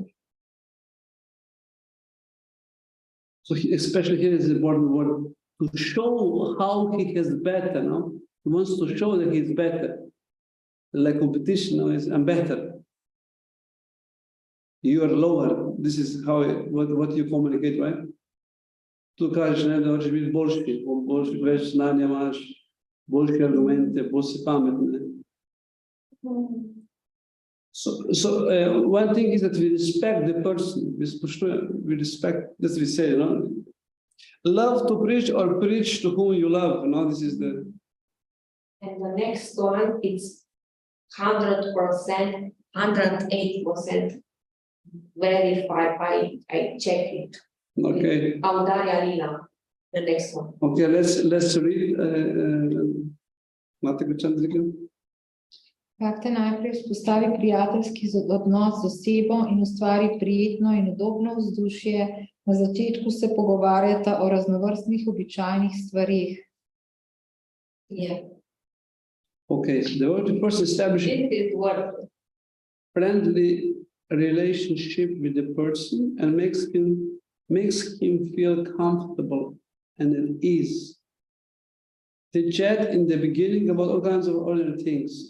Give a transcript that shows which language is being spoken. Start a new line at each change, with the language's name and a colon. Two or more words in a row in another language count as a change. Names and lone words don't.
English: So especially here is the important word, to show how he is better. No, he wants to show that he's better. Like competition, I'm better. You are lower. This is how what you communicate, right?
Slovenian: Tu kažeš, ne, da hočeš biti boljši, več znanja imaš, boljše argumente, bolj si pametne.
English: So one thing is that we respect the person. We respect, as we say, love to preach or preach to whom you love. This is the. And the next one is 100%, 108% verified. I check it. Okay. Audaria Lila, the next one. Okay, let's read.
Slovenian: Imate kaj Chandrika? Bhakti najprej vzpostavi prijateljski odnos z osebo in ustvari prijetno in udobno vzdušje. Na začetku se pogovarjata o raznovrstnih običajnih stvarih.
English: Yeah. Okay, the word first establish friendly relationship with the person and makes him feel comfortable and at ease. They chat in the beginning about all kinds of other things.